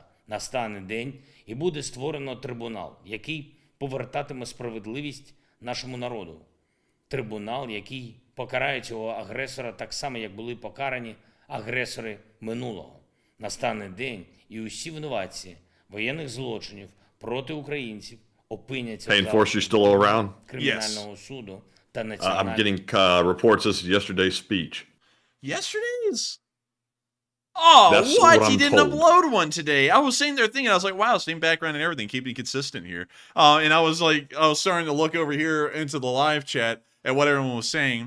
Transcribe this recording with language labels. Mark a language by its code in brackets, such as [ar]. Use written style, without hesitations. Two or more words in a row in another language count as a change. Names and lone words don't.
[uk] Настане день, і буде створено трибунал, який повертатиме справедливість нашому народу. Трибунал, який покарає цього агресора так само, як були покарані агресори минулого. Настане день, і усі винуватці воєнних злочинів проти українців опиняться [en] Hey, Enforcer, you still around? [uk] Кримінального суду та [en] I'm [uk] національного. [en] getting reports this is yesterday's speech. Yesterday's? Oh, That's what? what He I'm didn't told. upload one today. I was sitting there thinking, I was like, wow, same background and everything, keeping consistent here. And I was starting to look over here into the live chat at what everyone was saying.